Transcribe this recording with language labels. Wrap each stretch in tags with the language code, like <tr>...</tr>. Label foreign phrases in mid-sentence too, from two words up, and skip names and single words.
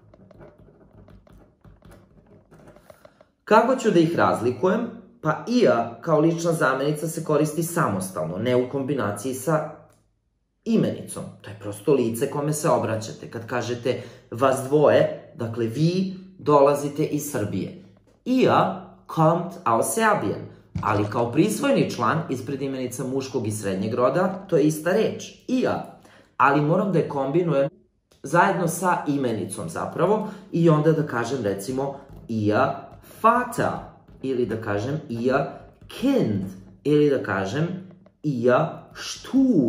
<sr>Kako ću da ih razlikujem? Pa ija kao lična zamenica se koristi samostalno, ne u kombinaciji sa imenicom. To je prosto lice kome se obraćate. Kad kažete vas dvoje, dakle vi dolazite iz Srbije.</sr> <de>Ihr kommt aus Serbien.</de> <sr>Ali kao prisvojni član ispred imenica muškog i srednjeg roda, to je ista reč. Ihr. Ali moram da je kombinujem zajedno sa imenicom zapravo i onda da kažem recimo</sr> <de>ihr Vater.</de> <sr>Ili da kažem</sr> <de>ihr Kind.</de> <sr>Ili da kažem</sr> <de>ihr Stuhl.</de>